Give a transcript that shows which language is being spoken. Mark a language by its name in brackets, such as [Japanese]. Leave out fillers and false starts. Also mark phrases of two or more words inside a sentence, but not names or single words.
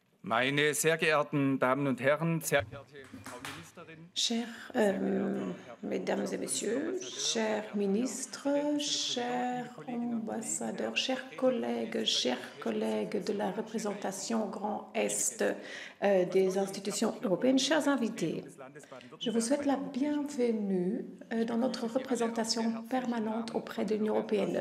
[German] Meine sehr geehrten Damen und Herren, sehr geehrte Frau Ministerin, [French] Chers Mesdames et Messieurs, chers ministres, chers ambassadeurs, chers collègues de la représentation Grand Est des institutions européennes, chers invités, je vous souhaite la bienvenue dans notre représentation permanente auprès de l'Union européenne.